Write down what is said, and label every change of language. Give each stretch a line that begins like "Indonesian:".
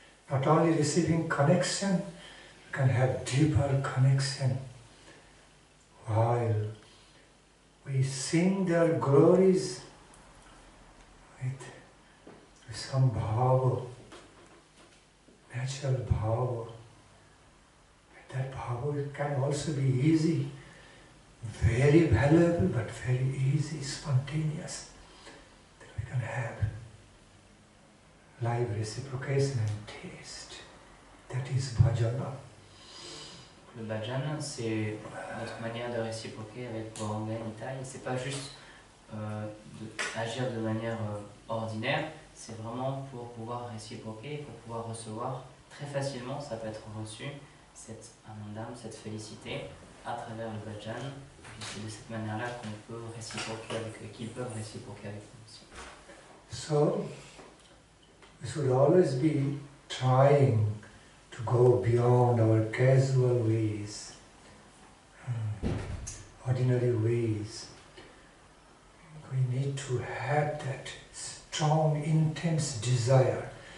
English: Not only receiving connection, we can have deeper connection while we sing their glories with some bhava, natural bhava. With that power can also be easy, very valuable, but very easy, spontaneous. That we can have live reciprocation and taste. That is bhajana.
French: Le bhajan, c'est notre manière de réciproquer avec Gauranga Nitai. C'est pas juste agir de manière ordinaire, c'est vraiment pour pouvoir réciproquer, pour pouvoir recevoir très facilement, ça peut être reçu, cette anandam, cette félicité à travers le bhajan. Et c'est de cette manière-là qu'on peut réciproquer avec eux, qu'ils peuvent réciproquer avec nous aussi.
English: So, we should always be trying to go beyond our casual ways, ordinary ways. We need to have that strong, intense desire.